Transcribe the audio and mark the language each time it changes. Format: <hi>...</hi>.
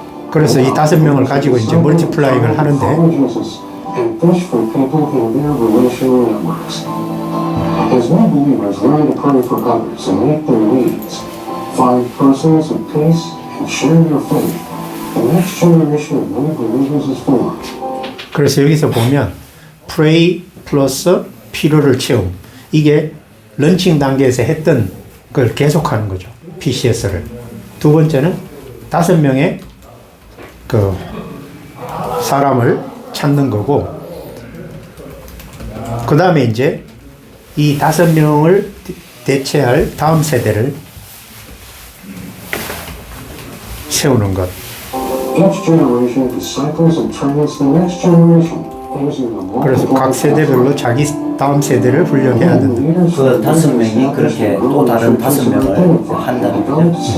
<ko>그래서 이 5명을 가지고 이제 멀티플라잉을 하는데</ko> <en>and fish for people in their relational networks. As new believers learn to pray for others and meet their needs, find persons of peace and share their faith, the next generation of new believers is formed.</en> <ko>그래서 여기서 보면 pray 플러스 필요를 채움 이게 런칭 단계에서 했던 걸 계속하는 거죠. PCS를. 두 번째는 5명의 그 사람을 찾는 거고 그 다음에 이제 이 5명을 대체할 다음 세대를 세우는 것.</ko> <en>Each generation disciples and trains the next generation using the</en> <ko>그래서 각 세대별로 자기 다음 세대를 훈련해야 된다. 그 5명이 그렇게 또 다른 5명을 한다는 거죠.</ko>